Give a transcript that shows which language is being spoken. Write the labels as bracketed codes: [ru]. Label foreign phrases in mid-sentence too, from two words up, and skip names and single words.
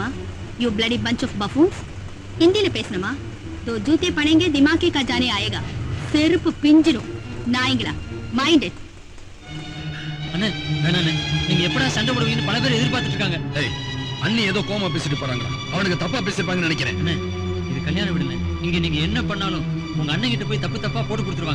[en] யூ bloody bunch of buffoons. [ta] ஹிந்தியில பேசணுமா? [hi] तो जूते पड़ेंगे दिमाग का जाने आएगा. [ta] செருப்பு பிஞ்சிடும் நாய்ங்களா. [en] mind it. [ta] அண்ணே வேணா அண்ணே, நீங்க எப்படா சண்டை போடுவீங்கன்னு பல பேர் எதிர்பார்த்துட்டு இருக்காங்க. ஏய், அண்ணி ஏதோ கோமா பேசிட்டு போறாங்க. அவனுக்கு தப்பா பேசிருப்பாங்கன்னு நினைக்கிறேன். அண்ணே, இது கல்யாண வீடுல இங்க நீங்க என்ன பண்ணாலும் உங்க அண்ணன் கிட்ட போய் தப்பு தப்பா போட்டு கொடுத்துருவாங்க.